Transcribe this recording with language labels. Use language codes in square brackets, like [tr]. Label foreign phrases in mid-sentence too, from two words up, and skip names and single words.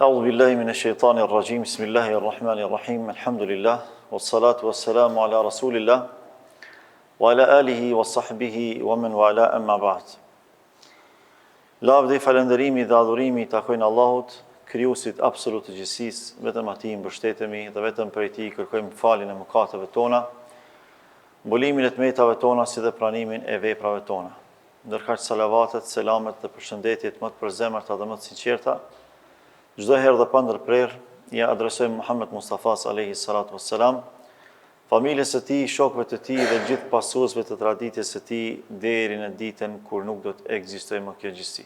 [ar] بالله من الشيطان الرجيم. بسم الله الرحمن الرحيم. الحمد لله والصلاة والسلام على رسول الله وعلى آله وصحبه ومن والاه، أما بعد. [sq] Lavdi, falënderimi dhe adhurimi takojnë Allahut, krijuesit absolut të gjithësisë, vetëm atij mbështetemi dhe vetëm prej tij kërkojmë faljen e mëkateve tona, mbolimin e tmetave tona si dhe pranimin e veprave tona. Ndërkaq salavatet, selamet dhe përshëndetjet më të përzemërta dhe më të sinqerta, çdo herë dhe pa ndërprerje, ja adresojmë Muhammed Mustafas [ar] عليه الصلاة والسلام, [sq] familjes së tij, shokëve të tij dhe gjithë pasuesve të traditës së tij deri në ditën kur nuk do të ekzistojë më kjo gjësi.